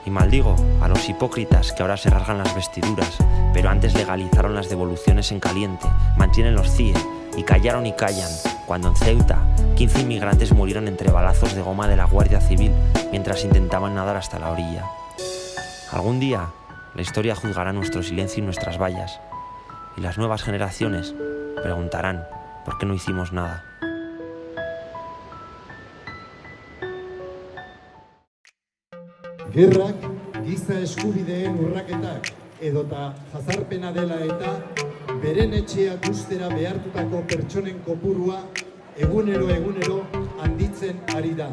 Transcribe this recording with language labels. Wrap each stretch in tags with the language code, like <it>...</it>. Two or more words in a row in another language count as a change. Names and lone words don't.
<es>Y maldigo a los hipócritas que ahora se rasgan las vestiduras, pero antes legalizaron las devoluciones en caliente, mantienen los CIE y callaron y callan, cuando en Ceuta 15 inmigrantes murieron entre balazos de goma de la Guardia Civil mientras intentaban nadar hasta la orilla. Algún día, la historia juzgará nuestro silencio y nuestras vallas, y las nuevas generaciones preguntarán por qué no hicimos nada.</es> <eu>Gerrak, giza eskubideen urraketak edota jazarpena dela eta beren etxeak ustera behartutako pertsonen kopurua egunero handitzen ari da.</eu>